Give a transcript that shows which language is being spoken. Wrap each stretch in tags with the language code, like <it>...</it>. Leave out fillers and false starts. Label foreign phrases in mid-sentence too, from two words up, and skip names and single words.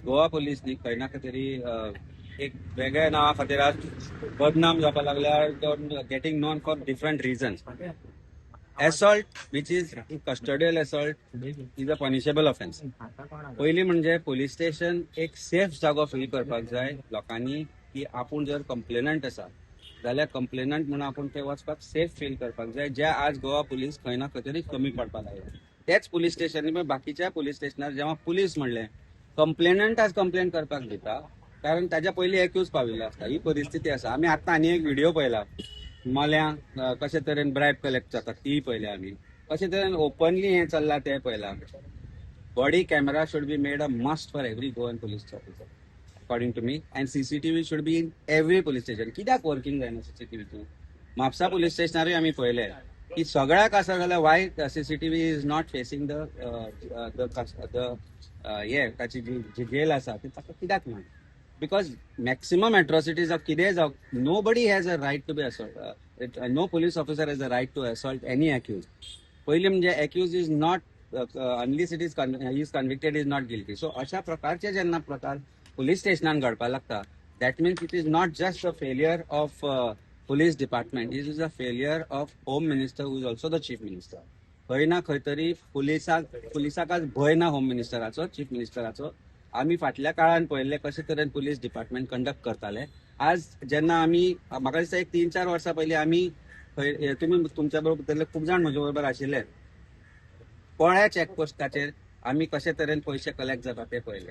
<kok>गोवा पुलीस न्ही खंय ना खंय तरी एक वेगळ्या नावा खातीर आज बदनाम जावपाक लागल्या,</kok> <en>getting known for different reasons. assault which is custodial assault is a punishable offense.</en> <kok>पहिली म्हणजे</kok> <en>police station</en> <kok>एक सेफ जागो फील करपाक जाय लोकांनी, की आपूण जर कंप्लेनंट आसा जाल्यार कंप्लेनंट म्हणून आपूण थंय वचपाक सेफ फील करपाक जाय, जे आज गोवा पुलीस खंय ना खंय तरी कमी पडपाक लागले. तेच पुलीस स्टेशनांनी बाकीच्या पुलीस स्टेशनार जेव्हा पुलीस म्हणले कंप्लेनंट आज कंप्लेन करपाक दिता, कारण ताच्या पयलीं एक्यूज पाविल्लो आसता. ही परिस्थिती आसा. आमी आतां आनी एक व्हिडिओ पळयला, मल्यांक कशे तरेन</kok> <en>bribe collect</en> <kok>जाता ती पळयल्या आमी, कशे तरेन ओपनली हें चल्लां तें पळयलां.</kok> <en>body camera should be made a must for every Goan police officer, according to me, and CCTV should be in every police station. कित्याक वर्किंग जायना CCTV?</en> <kok>म्हापसा पुलीस स्टेशनारूय आमी पळयले की सगळ्याक आसा जाल्यार</kok> <en>why CCTV is not facing the</en> <kok>हे ताची जी जेल आसा ती ताका कित्याक ना?</kok> <en>because maximum atrocities</en> <kok>जावं कितेंय जावं,</kok> <en>no body has a right to be assault. no police officer has a right to assault any accused.</en> <kok>पहिले म्हणजे</kok> <en>accused is not unless it is convicted is not guilty.</en> <kok>सो अशा प्रकारचे जेन्ना प्रकार पुलीस स्टेशनान घडपाक लागता,</kok> <en>that means it is not just a failure of police department, it is a failure of home minister who is also the chief minister.</en> <kok>खंय ना खंय तरी पुलिसाक आज भंय ना होम मिनिस्टराचो, चीफ मिनिस्टराचो. आमी फाटल्या काळान पळयल्ले कशे तरेन</kok> <en>police department</en> <kok>कंडक्ट करताले. आज जेन्ना आमी म्हाका दिसता एक 3-4 वर्सां पयलीं आमी तुमी तुमच्या बरोबर खूब जाण म्हजे बरोबर आशिल्ले, पोळ्या चॅकपोस्टाचेर आमी कशे तरेन पयशे कलेक्ट जाता ते पळयले.</kok>